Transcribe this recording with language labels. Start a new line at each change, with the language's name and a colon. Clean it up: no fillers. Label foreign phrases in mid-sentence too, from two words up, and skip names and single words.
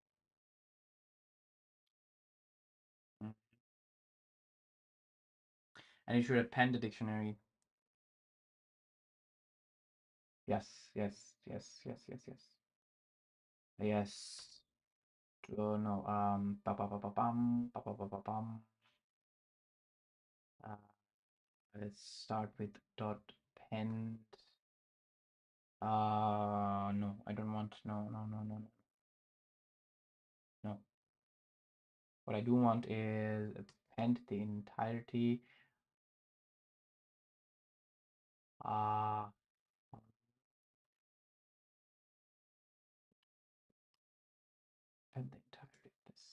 English: Mm. And you should append the dictionary. Yes, yes, yes, yes, yes, yes. Yes. Oh no. Ba ba ba ba bum. Ba ba ba ba bum. Let's start with dot pend. No, I don't want. No, no, no, no, no. No. What I do want is append the entirety Uh, and the entirety of this.